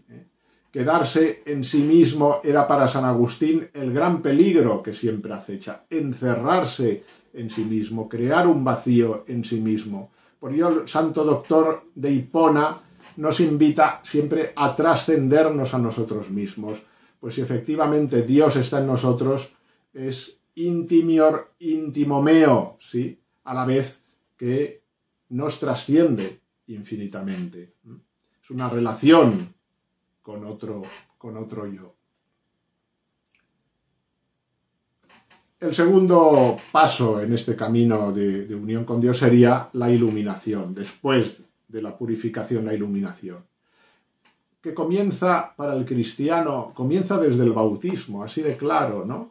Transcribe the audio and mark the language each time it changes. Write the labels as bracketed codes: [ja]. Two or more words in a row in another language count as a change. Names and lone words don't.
[es] Quedarse en sí mismo era para San Agustín el gran peligro que siempre acecha. Encerrarse en sí mismo, crear un vacío en sí mismo. Por ello, el santo doctor de Hipona nos invita siempre a trascendernos a nosotros mismos. Pues si efectivamente Dios está en nosotros, es [la] intimior intimo meo, [es] ¿sí? A la vez que nos trasciende infinitamente. Es una relación con otro yo. El segundo paso en este camino de unión con Dios sería la iluminación, después de la purificación, la iluminación, que comienza para el cristiano, comienza desde el bautismo, así de claro, ¿no?